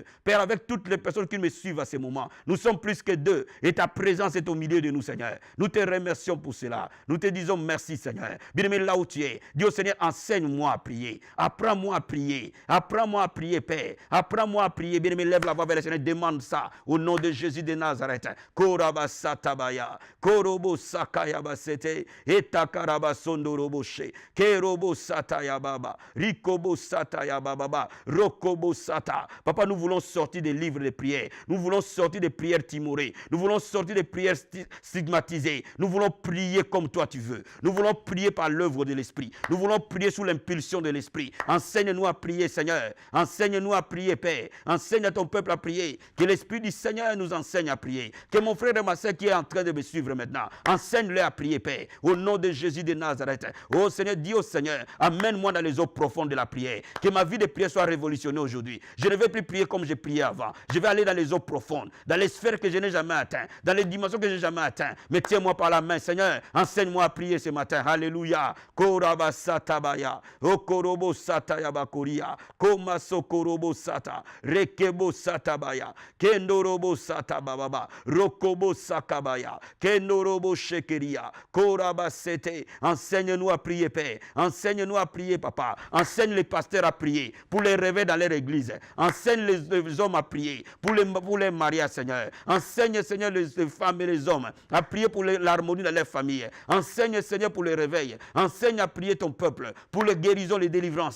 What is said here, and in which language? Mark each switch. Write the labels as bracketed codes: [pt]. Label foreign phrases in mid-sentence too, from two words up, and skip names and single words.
[fr] Père, avec toutes les personnes qui me suivent à ce moment, nous sommes plus que deux et ta présence est au milieu de nous, Seigneur. Nous te remercions pour cela. Nous te disons merci, Seigneur. Bien-aimé, là où tu es, dis au Seigneur, enseigne-moi à prier. Apprends-moi à prier. Apprends-moi à prier, Père. Apprends-moi à prier. Bien-aimé, lève la voix vers le Seigneur. Demande ça au nom de Jésus de Nazareth. Korabasatabaya. Korobo sakayabasete. Etakarabasondoroboshe. Kerobo satayababa. Rikobo satayababa. Rokobo sata. Papa, nous voulons sortir des livres de prière. Nous voulons sortir des prières timorées. Nous voulons sortir des prières stigmatisées. Nous voulons prier comme toi tu veux. Nous voulons prier par l'œuvre de l'Esprit. Nous voulons prier sous l'impulsion de l'Esprit. Enseigne-nous à prier, Seigneur. Enseigne-nous à prier, Père. Enseigne à ton peuple à prier. Que l'Esprit du Seigneur nous enseigne à prier. Que mon frère et ma soeur qui est en train de me suivre maintenant, enseigne-le à prier, Père. Au nom de Jésus de Nazareth. Oh Seigneur, dis au Seigneur, amène-moi dans les eaux profondes de la prière. Que ma vie de prière soit révolutionnée aujourd'hui. Je ne vais plus prier comme je priais avant. Je vais aller dans les eaux profondes, dans les sphères que je n'ai jamais atteintes, dans les dimensions que je n'ai jamais atteintes. Mais tiens-moi par la main, Seigneur. Enseigne-moi à prier ce matin. Alléluia. Korabasatabaya. Okorobo satayabakoria. Komaso korobo sata. Rekebo satabaya. Kendorobo satababa. Rokobo sakabaya. Kendorobo shekeria. Korabasete. Enseigne-nous à prier, Père. Enseigne-nous à prier, Papa. Enseigne les pasteurs à prier pour les réveiller dans leur église. Enseigne les hommes à prier pour les mariages, Seigneur. Enseigne, Seigneur, les femmes et les hommes à prier pour l'harmonie dans leur famille. Enseigne, Seigneur, pour les réveils. Enseigne à prier ton peuple pour les guérisons, les délivrances.